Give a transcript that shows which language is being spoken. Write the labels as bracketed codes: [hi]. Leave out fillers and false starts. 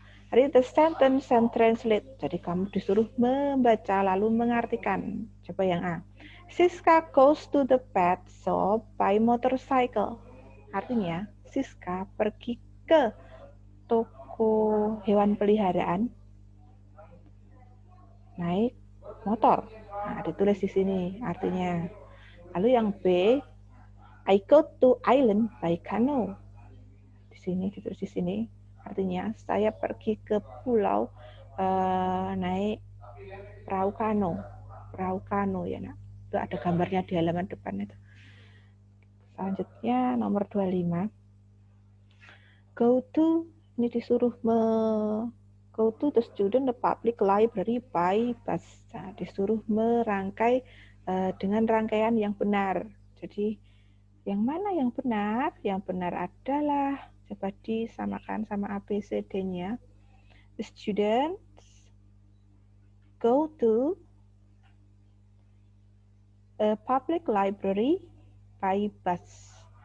[en] Read the sentence and translate. [id] Jadi kamu disuruh membaca lalu mengartikan. Coba yang A. [en] Siska goes to the pet shop by motorcycle. [id] Artinya, Siska pergi ke toko hewan peliharaan naik motor. Ditulis di sini artinya. Lalu yang B, [en] I go to island by canoe. [id] Di sini ditulis di sini. Artinya saya pergi ke pulau naik perahu kano ya, nak. Itu ada gambarnya di halaman depan itu. Selanjutnya nomor 25. [en] Go to, [id] ini disuruh [en] go to the student the public library by bus. [id] Disuruh merangkai dengan rangkaian yang benar. Jadi yang mana yang benar? Yang benar adalah, coba disamakan sama ABCD-nya. [en] The students go to a public library by bus.